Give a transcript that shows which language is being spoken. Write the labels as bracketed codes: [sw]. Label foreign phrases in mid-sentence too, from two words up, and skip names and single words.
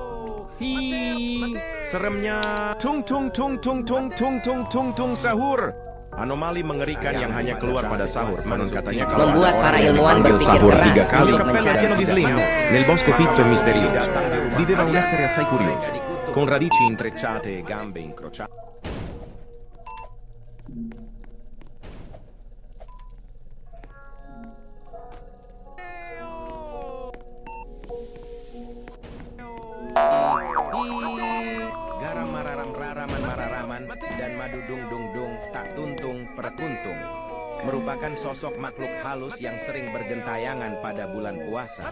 [id] Seremnya tung tung tung tung tung tung tung tung tung sahur. Anomali mengerikan yang hanya keluar pada sahur. Konon katanya kalau membuat ada para orang yang ilmuwan dipanggil berpikir sahur keras 3 kali, untuk mencari [it] pieno di slim. Nel bosco fitto e misterioso viveva un essere assai curioso, con radici intrecciate e gambe incrociate. [id] garam mararaman dan madu dung tak tuntung perkuntung merupakan sosok makhluk halus yang sering bergentayangan pada bulan puasa.